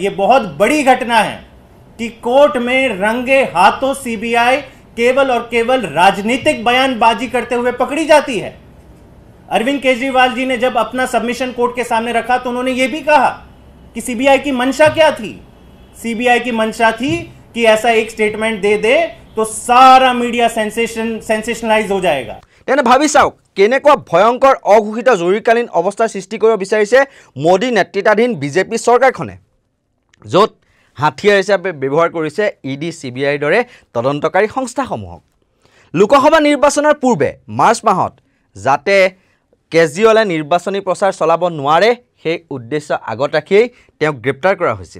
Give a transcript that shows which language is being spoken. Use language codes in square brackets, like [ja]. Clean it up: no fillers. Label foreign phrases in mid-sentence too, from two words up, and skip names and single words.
[hi] ये बहुत बड़ी घटना है कि कोर्ट में रंगे हाथों सीबीआई केवल और केवल राजनीतिक बयानबाजी करते हुए पकड़ी जाती है। अरविंद केजरीवाल जी ने जब अपना सबमिशन कोर्ट के सामने रखा तो उन्होंने यह भी कहा कि सीबीआई की मंशा क्या थी। सीबीआई की मंशा थी कि ऐसा एक स्टेटमेंट दे दे तो सारा मीडिया सेंसेशनलाइज हो जाएगा। [as] তেনে ভাবি চাওক কেনেকুৱা ভয়ংকৰ অঘোষিত জৰুৰীকালীন অৱস্থাৰ সৃষ্টি কৰিব বিচাৰিছে মোদী নেতৃত্বাধীন বিজেপি চৰকাৰখনে, য'ত হাথিয়াৰ হিচাপে ব্যৱহাৰ কৰিছে ইডি চিবিআইৰ দৰে তদন্তকাৰী সংস্থাসমূহক। লোকসভা নিৰ্বাচনৰ পূৰ্বে মাৰ্চ মাহত যাতে কেজৰিৱালে নিৰ্বাচনী প্ৰচাৰ চলাব নোৱাৰে সেই উদ্দেশ্য আগত ৰাখিয়েই তেওঁক গ্ৰেপ্তাৰ কৰা হৈছিল।